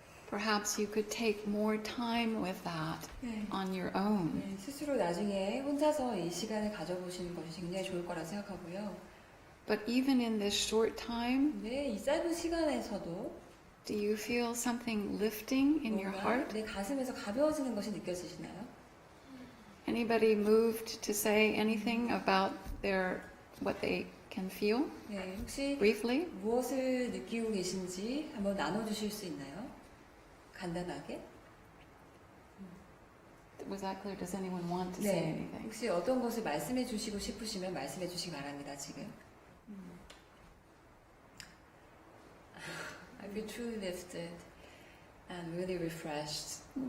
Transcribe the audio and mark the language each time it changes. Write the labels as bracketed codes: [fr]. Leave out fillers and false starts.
[en] Perhaps you could take more time with that [ko] 네. [en] on your own. [ko] 네, 스스로 나중에 혼자서 이 시간을 가져보시는 것이 굉장히 좋을 거라 생각하고요. [en] But even in this short time, [ko] 네, 이 짧은 시간에서도 [en] do you feel something lifting in your [ko] 뭔가 [en] heart? [ko] 내 가슴에서 가벼워지는 것이 느껴지시나요? [en] Anybody moved to say anything about what they can feel [ko] 네, 혹시 [en] briefly? [ko] 무엇을 느끼고 계신지 한번 나눠주실 수 있나요? 간단하게? [en] Was that clear? Does anyone want to say [ko] 네, [en] anything? [ko] 혹시 어떤 것을 말씀해 주시고 싶으시면 말씀해 주시기 바랍니다, 지금. [en] I feel truly lifted and really refreshed.